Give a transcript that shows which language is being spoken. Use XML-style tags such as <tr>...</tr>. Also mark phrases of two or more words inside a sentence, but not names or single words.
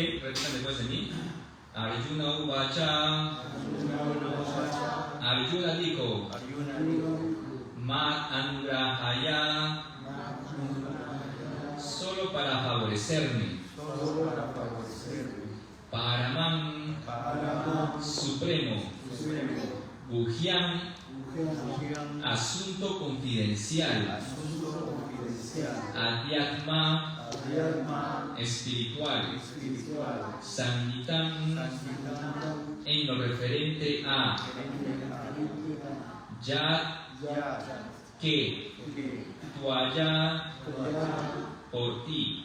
<es>repitan después de mí.</es> <sa>अर्जुन उवाच.</sa> <es>Arjuna dijo,</es> <sa>मत् अनुग्रहाय,</sa> <es>solo para favorecerme. Paramam, Supremo. Guhyam, asunto confidencial. Adhyatma, espiritual. Sangitam, en lo referente a Yat, que Tuaya, por ti.</es>